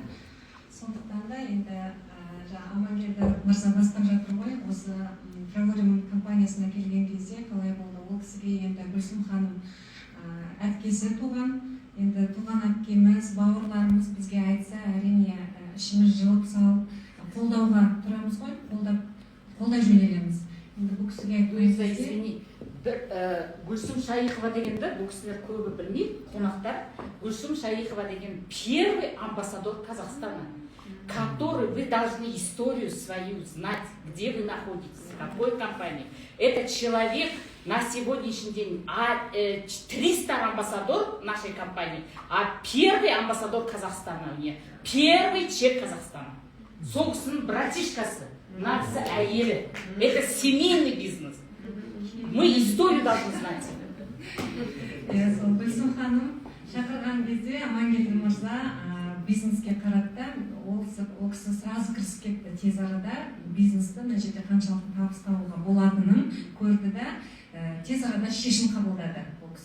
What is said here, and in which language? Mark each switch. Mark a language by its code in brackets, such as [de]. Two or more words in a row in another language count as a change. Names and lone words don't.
[kk] Сондықтан да енді Амангелді мырза бастап жатыр ғой, осы Прогорим компаниясына келген кезде қалай болды, ол кісіге енді Гүлсім ханым әпкесі туған, енді туған әпкеміз, бауырларымыз бізге айтса, әрине ішіміз жылып салып, қолдауға тұрамыз ғой, қолдай жөнелеміз. Енді бұл кісіге Луиза, извини, Гүлсім Шайықова дегенді, бұл кісілер көбі білмейді, қонақтар. [ru] Гүлсім Шайықова деген первый амбассадор Казахстана, который вы должны историю свою знать, где вы находитесь, в какой компании. Этот человек на сегодняшний день 300 амбассадор нашей компании, а первый амбассадор Казахстана у нее, первый чек Казахстана. [kk] Собственно, братишкасы, нация әйелі. [ru] Это семейный бизнес. Мы историю должны знать. [kk] Гүлсім ханым шақырған кезде Амангелді мырза бизнеске қаратты, ол кісі сразу кірісіп кетті, тез арада бизнесті мына жерде қаншалықты табыс табуға болатынын көрді да, тез арада шешім қабылдады ол кісі.